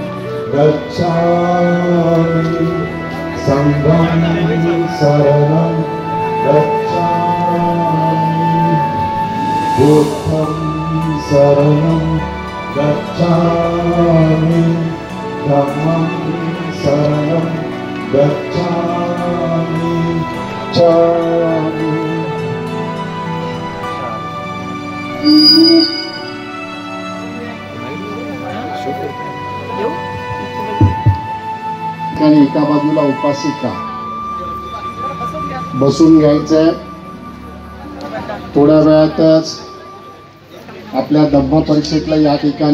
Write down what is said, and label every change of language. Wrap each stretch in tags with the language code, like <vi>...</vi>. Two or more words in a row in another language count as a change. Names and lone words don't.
<pi>गच्छामि संघं शरणं गच्छामि बुद्धं शरणं गच्छामि धम्मं शरणं गच्छामि चामि शुक्र</pi> <mr>ठिकाणी एका बाजूला उपासिका बसून घ्यायचंय. थोड्या वेळातच आपल्या धम्म परिषदेला या ठिकाणी</mr>